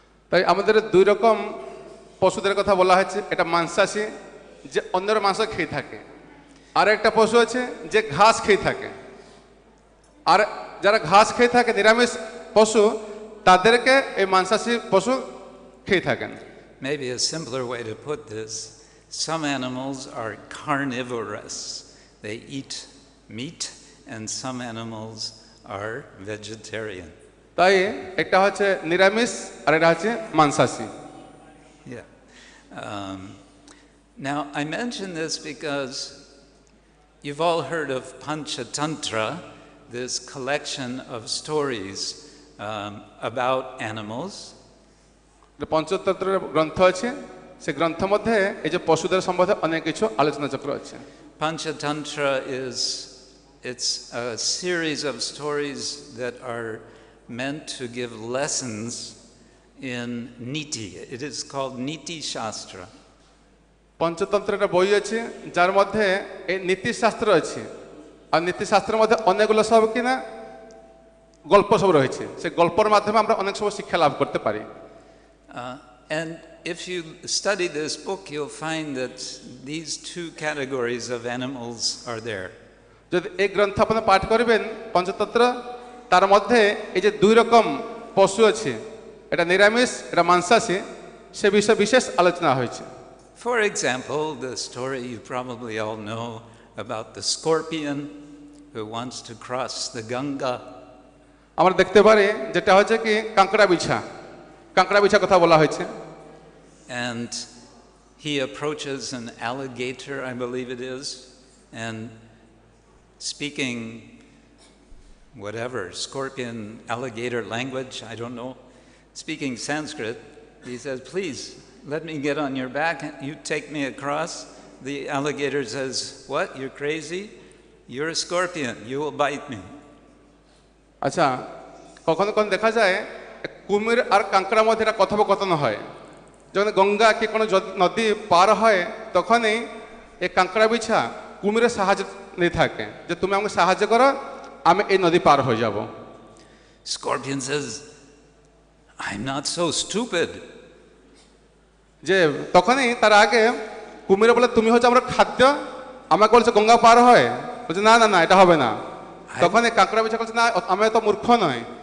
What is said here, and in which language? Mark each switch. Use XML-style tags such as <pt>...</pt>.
<bn>তাই আমাদের দুই রকম পশুদের কথা বলা হয়েছে, এটা মাংসাশী যে অন্যের মাংস খেয়ে থাকে, আর একটা পশু আছে যে ঘাস খেয়ে থাকে। আর যারা ঘাস খেয়ে থাকে নিরামিষ পশু, তাদেরকে এই মাংসাশী পশু খেয়ে থাকেন।</bn> <en>Maybe a simpler way to put this, some animals are carnivorous. They eat meat, and some animals are vegetarian.</en> <bn>তাই একটা হচ্ছে নিরামিষ আর এটা হচ্ছে মাংসাশী। Yeah.</bn> <en>Now, I mention this because you've all heard of Panchatantra, this collection of stories about animals.</en> <bn>পঞ্চতন্ত্রের গ্রন্থ আছে, সেই গ্রন্থ মধ্যে এই যে পশুদের সম্বন্ধে অনেক কিছু আলোচনা চক্র আছে।</bn> <en>Panchatantra it's a series of stories that are meant to give lessons in niti. It is called Niti Shastra.</en> <bn>পঞ্চতন্ত্রের একটা বই আছে যার মধ্যে এই নীতিশাস্ত্র আছে, আর নীতিশাস্ত্রের মধ্যে অনেকগুলো সব কিনা গল্প সব রয়েছে। সেই গল্পের মাধ্যমে আমরা অনেক সময় শিক্ষা লাভ করতে পারি।</bn> <en>And if you study this book, you'll find that these two categories of animals are there.</en> <bn>যদি এই গ্রন্থ আপনি পাঠ করবেন পঞ্চতন্ত্র, তার মধ্যে এই যে দুই রকম পশু আছে, এটা নিরামিষ এটা মাংসাশী, সে বিষয়ে বিশেষ আলোচনা হয়েছে।</bn> <en>For example, the story you probably all know about the scorpion who wants to cross the Ganga.</en> <bn>আমরা দেখতে পারি যেটা হচ্ছে কি কাঁকড়া বিছা, কাঁকড়া বিছা কথা বলা হয়েছে।</bn> <en>And he approaches an alligator, I believe it is, and speaking whatever, scorpion, alligator language, I don't know, speaking Sanskrit, he says, please, let me get on your back, you take me across. The alligator says, what, you're crazy? You're a scorpion, you will bite me.</en> <bn>আচ্ছা, কখনো কখনো দেখা যায় কুমির আর কাঁকড়ার মধ্যে একটা কথোপকথন হয়। যখন গঙ্গা কি কোনো নদী পার হয়, তখনই এই কাঁকড়া বিছা কুমিরের সাহায্য নিয়ে থাকে যে তুমি আমাকে সাহায্য করো, আমি এই নদী পার হয়ে যাব।</bn> <en>Scorpion says, I'm not so stupid.</en> <bn>যে তখনই তার আগে কুমিরে বলে তুমি হচ্ছে আমার খাদ্য, আমাকে বলছে গঙ্গা পার হয়, বলছে না না না এটা হবে না। তখন এই কাঁকড়া বিছা বলছে না আমি তো মূর্খ নয়।</bn>